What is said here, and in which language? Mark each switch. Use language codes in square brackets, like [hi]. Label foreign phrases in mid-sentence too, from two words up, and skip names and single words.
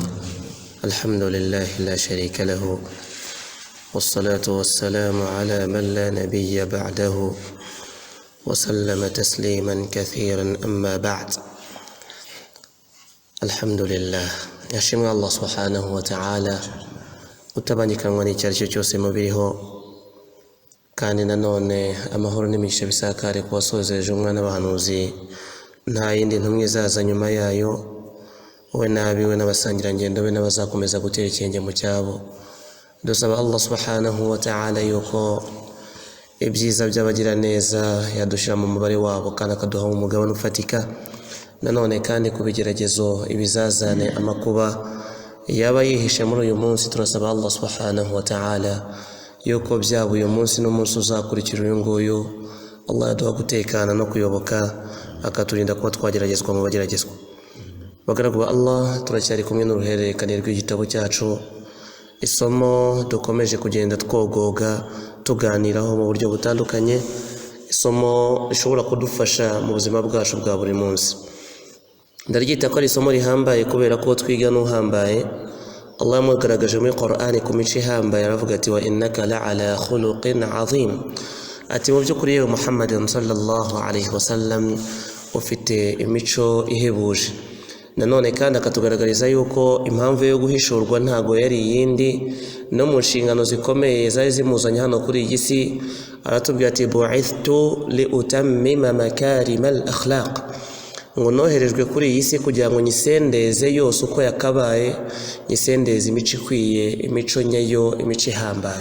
[ar] الحمد لله لا شريك له، والصلاة والسلام على من لا نبي بعده، وسلم تسليما كثيرا. أما بعد، الحمد لله يشمع الله سبحانه وتعالى [rw] utabanyika ngo icyo aricyo cyose mubiriho, kandi nanone amahoro n'imigisha bisakare ku wasozeje umwana w'abahanuzi, nta yindi ntumwe izaza nyuma yayo, we n'abiwe n'abasangirangendo be n'abazakomeza gutera ikirenge mu cyabo. Dusaba Allah [ar] سبحانه وتعالى [rw] yuko ibyiza by'abagira neza yadushira mu mubare wabo kandi akaduha umugabane ufatika. Nanone kandi kubigeragezo, ibizazane, amakuba yaba yihishe muri uyu munsi, turasaba Allah [ar] سبحانه وتعالى [rw] yuko byaba uyu munsi n'umunsi uzakurikira uyu nguyu, Allah yaduha gutekana no kuyoboka, akaturinda kuba twageragezwa mu bageragezwa. Bagaragu ba Allah, turacyari kumwe n'uruhererekane rw'igitabo cyacu, isomo dukomeje kugenda twogoga tuganiraho mu buryo butandukanye, isomo rishobora kudufasha mu buzima bwacu bwa buri munsi. Ndaryita ko ari isomo rihambaye kubera ko twiga n'uhambaye. Allah yamugaragaje muri Qur'ani ku mico ihambaye, aravuga ati [ar] وإنك لعلى خلق عظيم, [rw] ati mu by'ukuri yewe Muhammad [ar] صلى الله عليه وسلم [rw] ufite imico ihebuje. Nanone kandi akatugaragariza yuko impamvu yo guhishurwa ntago yari iyindi, no mu nshingano zikomeye zari zimuzanye hano kuri iyi si, aratubwira ati [ar] بعثت لأتمم مكارم الأخلاق, [rw] ngo noherejwe kuri iyi si kugira ngo nyisendeze yose uko yakabaye, nyisendeze imico ikwiye, imico nyayo, imico ihambaye.